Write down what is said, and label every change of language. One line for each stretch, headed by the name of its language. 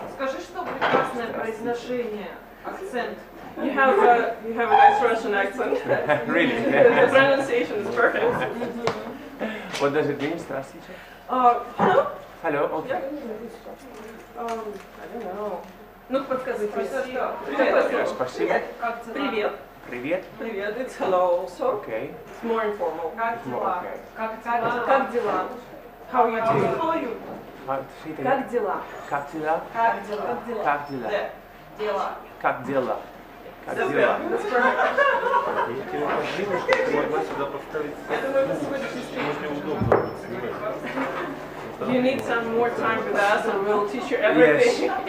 Russian: Скажи, что прекрасное произношение, акцент.
English: You have a nice Russian accent. Really? The pronunciation is perfect. What does it mean?
Russian: Здравствуйте.
English: Hello? Hello, okay. I don't know.
Russian: Ну, подскажи. Спасибо. Привет. Привет. Привет.
English: It's hello also. Okay. It's more informal. It's more okay.
Russian: Как дела?
English: How are you doing? How are you? Как дела?
Russian: Как дела? Как дела? Как дела? Дела. Как дела? Как
English: That's
Russian: дела?
English: good. That's perfect.
Russian: Это мой сегодняшний стрим.
English: You need some more time with us and we'll teach you everything.